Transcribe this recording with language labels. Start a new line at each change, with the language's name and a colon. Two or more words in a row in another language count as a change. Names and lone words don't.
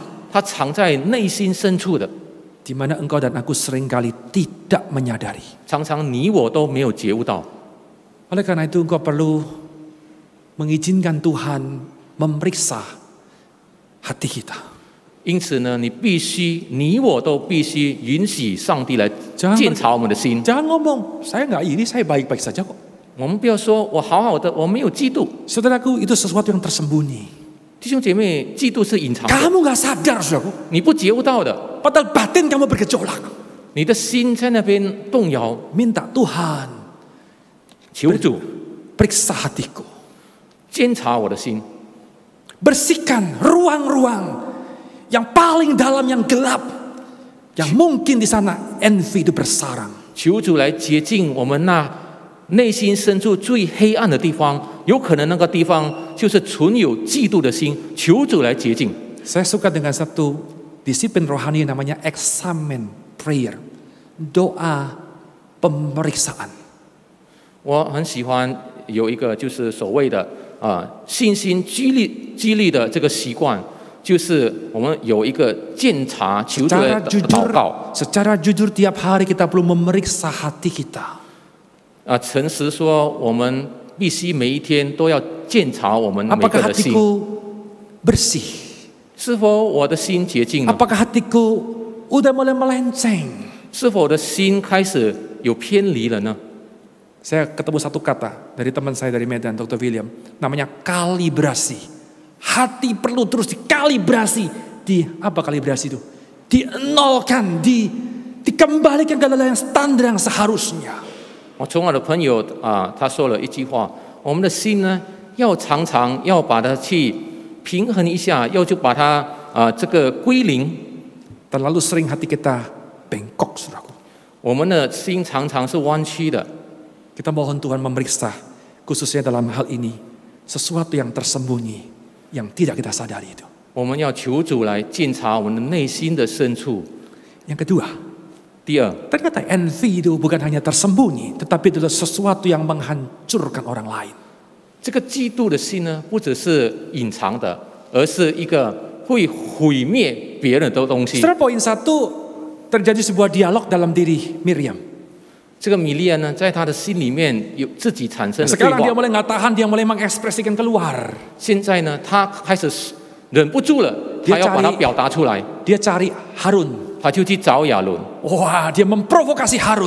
Chinese: 它藏在内心深处的，
Indonesian: di mana engkau dan aku seringkali tidak menyadari.
Chinese: 常常你我都没有觉悟到。
Indonesian: Oleh karena itu engkau perlu mengizinkan Tuhan memeriksa hati kita.
Chinese: 因此呢，你我都必须允许上帝来检查我们的心。
Indonesian: Jangan ngomong, saya nggak iri, saya baik-baik saja kok.
Chinese: 我们不要说我好好的，我没有嫉妒。
Indonesian: Saudaraku, itu sesuatu yang tersembunyi.
Chinese: 弟兄姐妹，嫉妒是隐藏的，
Indonesian: Kamu nggak sadar, saudaraku.
Chinese: 你不觉悟到的，
Indonesian: Padahal batin kamu bergejolak.
Chinese: 你的心在那边动摇。
Indonesian: Minta Tuhan
Chinese: 求主
Indonesian: periksa hatiku.
Chinese: 监察我的心，
Indonesian: Bersihkan ruang-ruang yang paling dalam, yang gelap. Yang mungkin di sana envy itu bersarang.
Chinese: 求主来洁净我们那内心深处最黑暗的地方，有可能那个地方就是存有嫉妒的心。求主来洁净。
Indonesian: Saya suka dengan satu disiplin rohani yang namanya
English: examen prayer.
Indonesian: Doa pemeriksaan.
Chinese: 我很喜欢有一个就是所谓的信心激励的这个习惯，就是我们有一个检查求主的祷告。
Indonesian: Secara jujur tiap hari kita perlu memeriksa hati kita.
Chinese: 诚实说，我们必须每一天都要检查我们每个
Indonesian: Apakah
Chinese: 的心，
Indonesian: hatiku bersih?
Chinese: 是否我的心洁净了？
Indonesian: Apakah hatiku udah mulai melenceng?
Chinese: 是否我的心开始有偏离了呢？
Indonesian: Saya ketemu satu kata dari teman saya dari Medan, Dr. William, namanya kalibrasi. Hati perlu terus dikalibrasi. Apa kalibrasi itu? Dienolkan, dikembalikan ke dalam standar yang seharusnya.
Chinese: 我从我的朋友他说了一句话：我们的心呢，要常常要把它去平衡一下，要就把它这个归零。
Indonesian: Terlalu sering hati kita bengkok, saudaraku.
Chinese: 我们的心常常是弯曲的。
Indonesian: Kita mohon Tuhan memeriksa, khususnya dalam hal ini, sesuatu yang tersembunyi, yang tidak kita sadari itu.
Chinese: 我们要求主来检查我们的内心的深处。
Indonesian: Yang kedua,
Chinese: 第二，
Indonesian: ternyata envy itu bukan hanya tersembunyi, tetapi adalah sesuatu yang menghancurkan orang lain.
Chinese: 这个嫉妒的心呢，不只是隐藏的，而是一个会毁灭别人的东西。
Indonesian: Setelah poin 1 terjadi sebuah dialog dalam diri Miriam.
Chinese: 这个米利暗呢，在他的心里面有自己产生的对
Indonesian: Sekarang dia
Chinese: 话。
Indonesian: mulai nggak tahan, dia mulai mengekspresikan keluar.
Chinese: 现在呢，他开始忍不住了，他要把它表达出来，
Indonesian: Dia cari Harun.
Chinese: 他就去找亚伦，
Indonesian: Wah, dia memprovokasi Harun.